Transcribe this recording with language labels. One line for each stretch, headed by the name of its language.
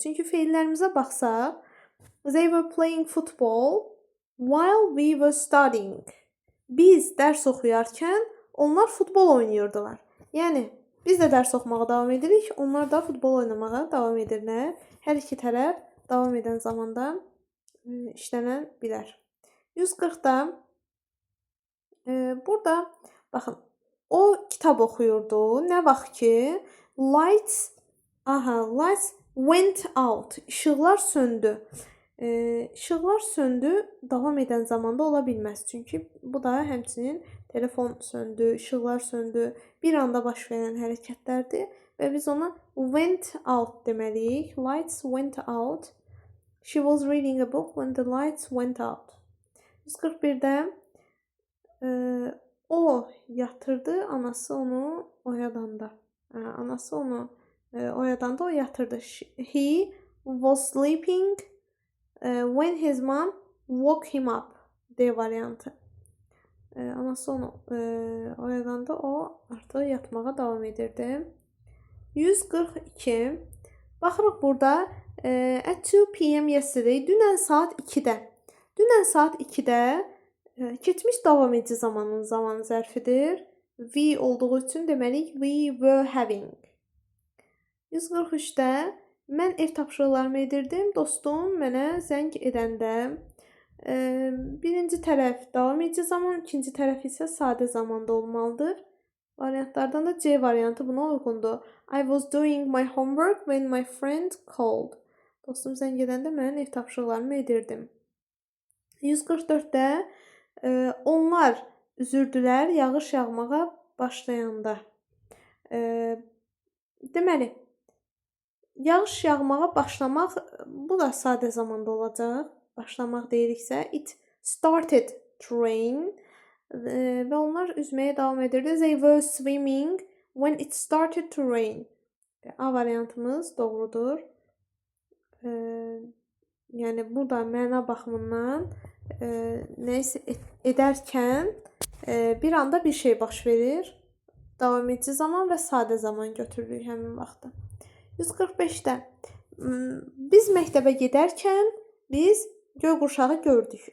Azerbaijani: Çünki feillərimizə baxsaq,
English: they were playing football while we were studying.
Azerbaijani: Biz dərs oxuyarkən onlar futbol oynayırdılar. Yəni biz də dərs oxumağa davam edirik, onlar da futbol oynamağa davam edirlər. Hər iki tərəf davam edən zamanda işlənə bilər. 140-da burada baxın, o kitab oxuyurdu. Nə vaxt ki
English: lights went out.
Azerbaijani: İşıqlar söndü. İşıqlar söndü davam edən zamanda ola bilməz. Çünki bu da həmçinin telefon söndü, işıqlar söndü, bir anda baş verən hərəkətlərdir və biz ona
English: went out
Azerbaijani: deməliyik.
English: Lights went out. She was reading a book when the lights went out.
Azerbaijani: 141-də o yatırdı, anası onu oyadanda. Anası onu oyadanda o yatırdı.
English: He was sleeping when his mom woke him up.
Azerbaijani: D variantı. Anası onu oyadanda o artıq yatmağa davam edirdi.
English: 142.
Azerbaijani: Baxırıq burada
English: at 2 p.m. yesterday.
Azerbaijani: Dünən saat 2-də. Dünən saat 2-də keçmiş davam edici zamanın zaman zərfidir. We olduğu üçün deməliyik
English: we were having.
Azerbaijani: 143-də mən ev tapşırıqlarımı edirdim. Dostum mənə zəng edəndə birinci tərəf davam edici zaman, ikinci tərəf isə sadə zamanda olmalıdır. Variantlardan da C variantı buna uyğundur.
English: I was doing my homework when my friend called.
Azerbaijani: Dostum zəng edəndə mən ev tapşırıqlarımı edirdim. 144-də onlar üzürdülər yağış yağmağa başlayanda. Deməli, yağış yağmağa başlamaq bu da sadə zamanda olacaq. başlamaq deyiriksə,
English: it started to rain
Azerbaijani: və onlar üzməyə davam edirdi.
English: They were swimming when it started to rain.
Azerbaijani: A variantımız doğrudur. Yəni burada məna baxımından nəyisə edərkən bir anda bir şey baş verir. Davam edici zaman və sadə zaman götürürük həmin vaxtda. 145-də biz məktəbə gedərkən biz göy qurşağı gördük.